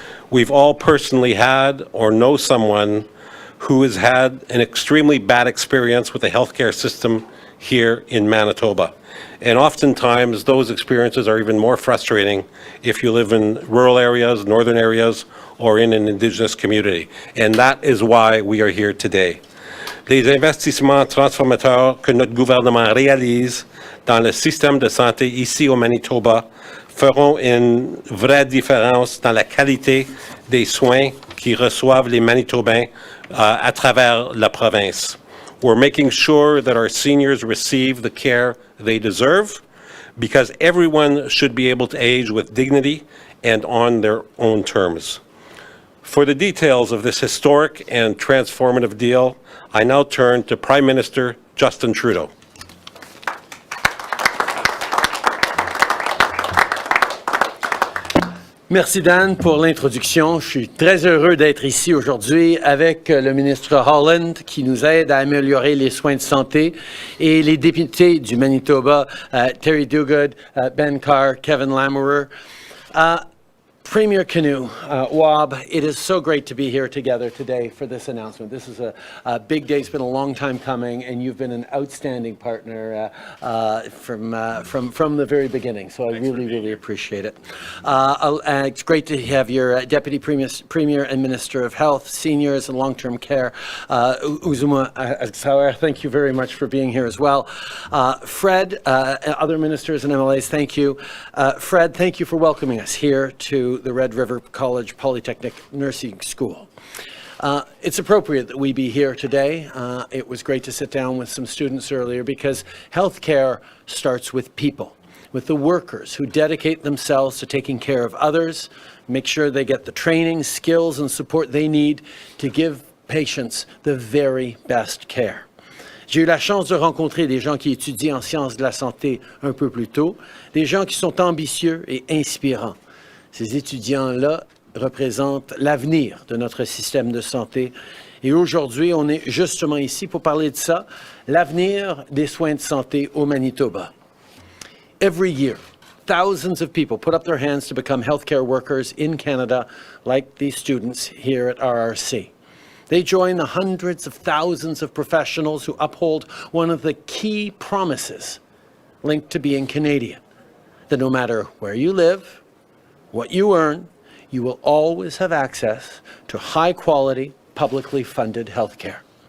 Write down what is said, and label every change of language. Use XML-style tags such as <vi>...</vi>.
<en>We've all personally had or know someone who has had an extremely bad experience with the healthcare system here in Manitoba. And oftentimes, those experiences are even more frustrating if you live in rural areas, northern areas, or in an Indigenous community. And that is why we are here today.</en> <fr>Les investissements transformateurs que notre gouvernement réalise dans le système de santé ici au Manitoba feront une vraie différence dans la qualité des soins qui reçoivent les Manitobains à travers la province.</fr> <en>We're making sure that our seniors receive the care they deserve because everyone should be able to age with dignity and on their own terms. For the details of this historic and transformative deal, I now turn to Prime Minister Justin Trudeau.</en> <fr>Merci Dan pour l'introduction. Je suis très heureux d'être ici aujourd'hui avec le ministre Holland qui nous aide à améliorer les soins de santé et les députés du Manitoba, Terry Duguid, Ben Carr, Kevin Lamoureux.</fr> <en>Premier Kinew, Wab, it is so great to be here together today for this announcement. This is a big day. It's been a long time coming, and you've been an outstanding partner from the very beginning. So I really appreciate it. It's great to have your Deputy Premier and Minister of Health, Seniors and Long-Term Care, Uzuma Agsauer. Thank you very much for being here as well. Fred, other ministers and MLAs, thank you. Fred, thank you for welcoming us here to the Red River College Polytechnic Nursing School. It's appropriate that we be here today. It was great to sit down with some students earlier because healthcare starts with people, with the workers who dedicate themselves to taking care of others, make sure they get the training, skills, and support they need to give patients the very best care.</en> <fr>J'ai eu la chance de rencontrer des gens qui étudient en sciences de la santé un peu plus tôt, des gens qui sont ambitieux et inspirants. Ces étudiants-là représentent l'avenir de notre système de santé. Et aujourd'hui, on est justement ici pour parler de ça, l'avenir des soins de santé au Manitoba.</fr> <en>Every year, thousands of people put up their hands to become healthcare workers in Canada, like these students here at RRC. They join the hundreds of thousands of professionals who uphold one of the key promises linked to being Canadian, that no matter where you live, what you earn, you will always have access to high-quality, publicly funded health care.</en>